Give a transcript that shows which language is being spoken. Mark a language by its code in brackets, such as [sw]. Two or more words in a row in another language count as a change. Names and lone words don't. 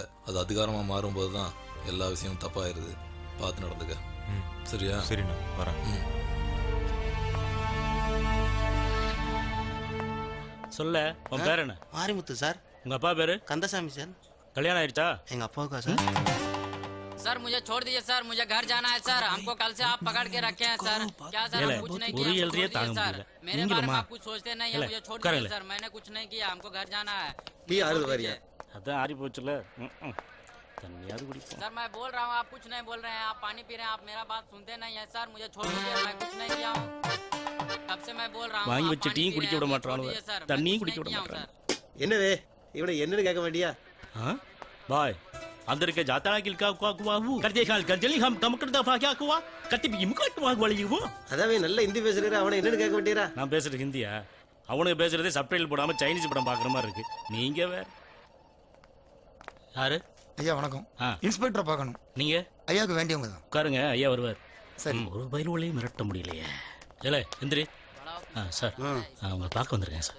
[ta] அது அதிகாரமா மாறும்போது தான் எல்லா விஷயமும் தப்பாயிருது. பார்த்து நடந்துக்க. சரியா? சரிண்ணா வரேன். சொல்ல உன் பேர் என்ன? மாரிமுத்து சார். உங்க அப்பா பேரு? கந்தசாமி சார். கல்யாணம் ஆயிடுச்சா? எங்க அப்பாவுக்கா சார்? [hi] सर मुझे छोड़ दीजिए सर. मुझे घर जाना है सर. हमको कल से आप पकड़ के रखे हैं सर. क्या सर हम कुछ नहीं किया? छोड़ दीजिए सर. मेरे बारे में आप कुछ सोचते नहीं है. मुझे छोड़ दीजिए सर. मैंने कुछ नहीं किया. हमको घर जाना है. [ta] அதான் ஆறி போச்சுல. தண்ணியாவது குடிப்போம். [hi] सर मैं बोल रहा हूँ आप कुछ नहीं बोल रहे हैं. आप पानी पी रहे हैं. आप मेरा बात सुनते नहीं है सर. मुझे छोड़ दीजिए. मैं कुछ नहीं किया हूँ. तब से मैं बोल रहा हूँ. [ta] வாங்கி வச்ச டீயும் குடிக்க விட மாட்டானுங்க. தண்ணியும் குடிக்க விட மாட்டாங்க. என்னவே இவனை என்னன்னு கேட்க வேண்டியா? பாய் अंदर के जाता है किलका को को वो करते खाल कर जल्दी हम कम कर दफा क्या हुआ कति भी मुकट वाग वाली वो அதாவே நல்ல ஹிந்தி பேசுறீரா. அவனை என்னன்னு கேட்க வேண்டியரா? நான் பேசுறது ஹிந்தியா? அவனுக்கு பேசுறதே சப்டைட்டில் போடாம சைனீஸ் படம் பார்க்குற மாதிரி இருக்கு. நீங்க வேற. யாரு? ஐயா வணக்கம். இன்ஸ்பெக்டரை பார்க்கணும். நீங்க? ஐயாவுக்கு வேண்டியவங்க தான். உட்காருங்க, ஐயா வருவார். சரி. ஒரு பயில்வளையும் மிரட்ட முடியலையே. இல்லை எந்திரி. சார் உங்களை பார்க்க வந்துருக்கேன் சார்.